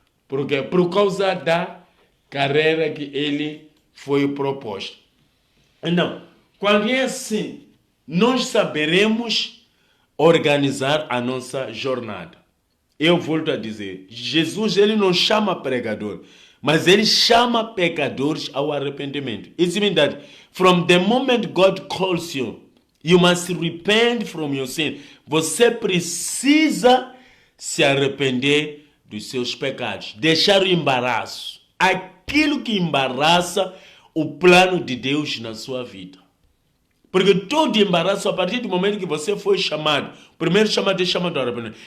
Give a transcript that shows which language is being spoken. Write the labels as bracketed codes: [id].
[pt] Porque por causa da carreira que ele foi proposto. Então, quando é assim, nós saberemos organizar a nossa jornada. Eu volto a dizer, Jesus ele não chama pregador, mas ele chama pecadores ao arrependimento. [en] Isso means that from the moment God calls you, you must repent from your sin. [pt] Você precisa se arrepender dos seus pecados, deixar o embaraço, aquilo que embaraça o plano de Deus na sua vida. Porque todo embaraço, a partir do momento que você foi chamado, o primeiro chamado é chamado ao arrependimento.